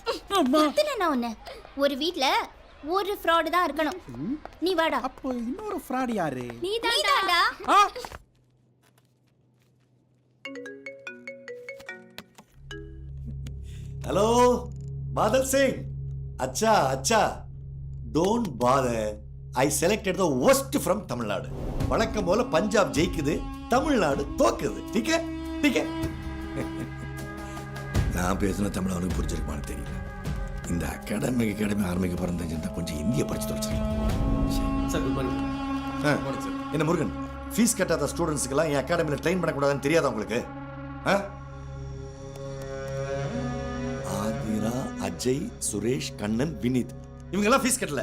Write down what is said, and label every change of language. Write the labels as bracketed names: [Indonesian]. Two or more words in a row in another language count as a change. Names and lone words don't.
[Tamil] கத்துனா ஒண்ணு. ஒரு வீட்ல ஒரு ஃப்ராட் தான் இருக்கணும். நீ வாடா. அப்போ இன்னொரு ஃப்ராட் யாரு? நீ தான்டா. ஹலோ பாதல் சிங். [Hindi] अच्छा अच्छा, [English] don't bother. I selected the worst from Tamil Nadu. [Tamil] வழக்கம் போல பஞ்சாப் ஜெயிக்குது, தமிழ்நாடு தோக்குது. [Hindi] ठीक है ठीक है. [Tamil] நான் பேசின தமிழ் அவனுக்கு புரிஞ்சிருக்குமான்னு தெரியல. இந்த அகாடமி ஆரம்பிக்க பிறந்த கொஞ்சம் இந்திய படிச்சு தொலைச்சிருக்கலாம். [English] sir good morning. [Tamil] என்ன முருகன், ஃபீஸ் கட்டாத ஸ்டூடெண்ட்ஸுக்கெல்லாம் என் அகாடமியில் ட்ரெயின் பண்ணக்கூடாதுன்னு தெரியாதா உங்களுக்கு? ஆதிரா, அஜய், சுரேஷ், கண்ணன், வினீத் இவங்கெல்லாம் ஃபீஸ் கட்டல.